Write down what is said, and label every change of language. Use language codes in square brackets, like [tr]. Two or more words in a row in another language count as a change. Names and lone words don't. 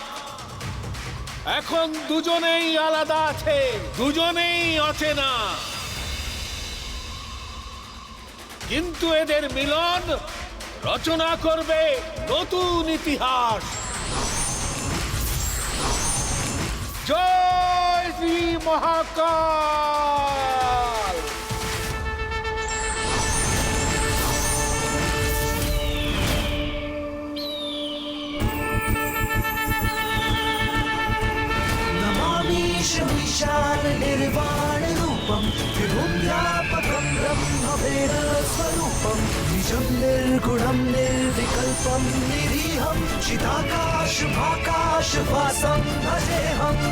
[bn] এখন দুজনেই আলাদা আছে, দুজনেই অচেনা, কিন্তু এদের মিলন রচনা করবে নতুন ইতিহাস। জয় শ্রী মহাকাল। [sa] विशाल निर्वाण रूपम विभुं व्यापकं ब्रह्मवेद स्वरूपम निजं निर्गुणं निर्विकल्पं निरीहं चिदाकाश भाकाश वासं भजेऽहं।